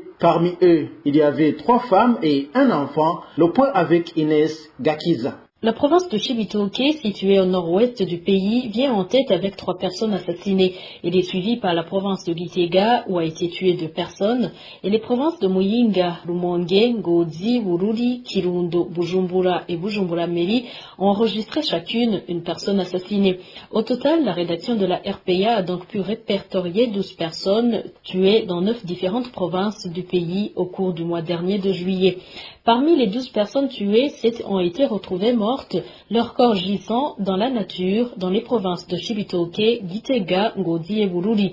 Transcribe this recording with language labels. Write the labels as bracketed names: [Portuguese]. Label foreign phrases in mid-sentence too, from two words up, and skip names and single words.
[French] Parmi eux, il y avait 3 femmes et un enfant. Le point avec Inès Gakiza. La province de Chibitoke, située au nord-ouest du pays, vient en tête avec 3 personnes assassinées. Elle est suivie par la province de Gitega, où a été tué 2 personnes, et les provinces de Muyinga, Rumonge, Ngozi, Bururi, Kirundo, Bujumbura et Bujumbura-Meri ont enregistré chacune une personne assassinée. Au total, la rédaction de la RPA a donc pu répertorier 12 personnes tuées dans 9 différentes provinces du pays au cours du mois dernier de juillet. Parmi les 12 personnes tuées, 7 ont été retrouvées mortes mortes, leurs corps gisant dans la nature dans les provinces de Cibitoke, Gitega, Ngodi et Bururi.